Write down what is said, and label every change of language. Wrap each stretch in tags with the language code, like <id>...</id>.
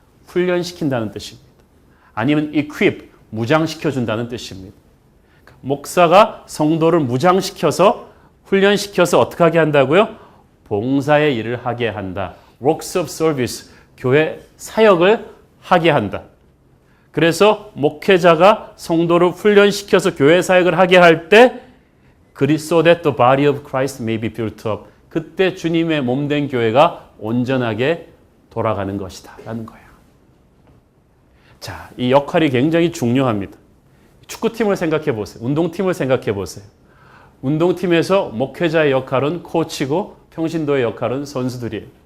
<ko>훈련시킨다는 뜻입니다. 아니면 equip, 무장시켜준다는 뜻입니다. 목사가 성도를 무장시켜서 훈련시켜서 어떻게 하게 한다고요? 봉사의 일을 하게 한다.</ko> <en>Works of service,</en> <ko>교회 사역을 하게 한다. 그래서 목회자가 성도를 훈련시켜서 교회 사역을 하게 할 때</ko> <en>so that the body of Christ may be built up.</en> <ko>그때 주님의 몸된 교회가 온전하게 돌아가는 것이다 라는 거예요. 자, 이 역할이 굉장히 중요합니다. 축구팀을 생각해 보세요. 운동팀을 생각해 보세요. 운동팀에서 목회자의 역할은 코치고 평신도의 역할은 선수들이에요.</ko>